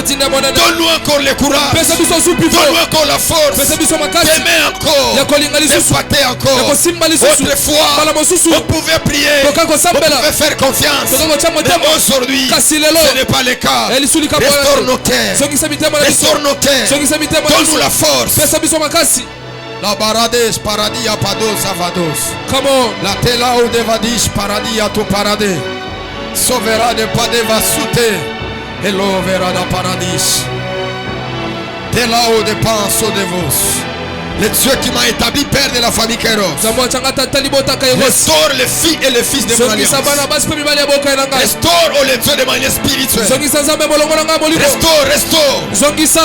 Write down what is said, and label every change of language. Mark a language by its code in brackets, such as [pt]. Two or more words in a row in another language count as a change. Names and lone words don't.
[fr] Donne-nous encore le courage, donne-nous encore la force, t'aimer encore, impacter encore. Autrefois, on pouvait prier, on pouvait faire confiance. Mais aujourd'hui, ce n'est pas le cas. Restaure nos cœurs. Restaure nos cœurs. Donne-nous la force. La barades paradia pados avados. [en] Come on. La tela ou devadish paradia tu parade. Sovera de padeva sute. Hello vera da paradis. Tela ou de panso de vos. [fr] Le Dieu qui m'a établi père de la famille Kairos. Restaure les filles et les fils de mon alliance. Restaure oh, les dieux de manière spirituelle. Restaure.